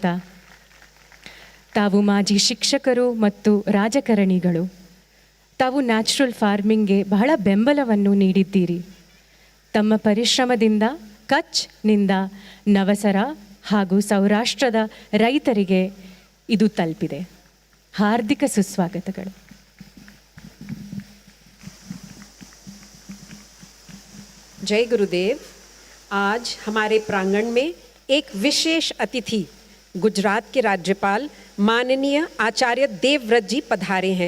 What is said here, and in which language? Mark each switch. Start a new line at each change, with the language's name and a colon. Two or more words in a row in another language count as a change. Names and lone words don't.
Kannada: ತಾವು ಮಾಜಿ ಶಿಕ್ಷಕರು ಮತ್ತು ರಾಜಕಾರಣಿಗಳು. ತಾವು
English: natural farming
Kannada: ಬಹಳ ಬೆಂಬಲವನ್ನು ನೀಡಿದ್ದೀರಿ. ತಮ್ಮ ಪರಿಶ್ರಮದಿಂದ ಕಚ್ನಿಂದ ನವಸರ ಹಾಗೂ ಸೌರಾಷ್ಟ್ರದ ರೈತರಿಗೆ ಇದು ತಲುಪಿದೆ.
Hindi: हार्दिक सुस्वागतಗಳು. जय गुरुदेव. आज हमारे प्रांगण में एक विशेष अतिथि गुजरात के राज्यपाल माननीय आचार्य देवव्रत जी पधारे हैं.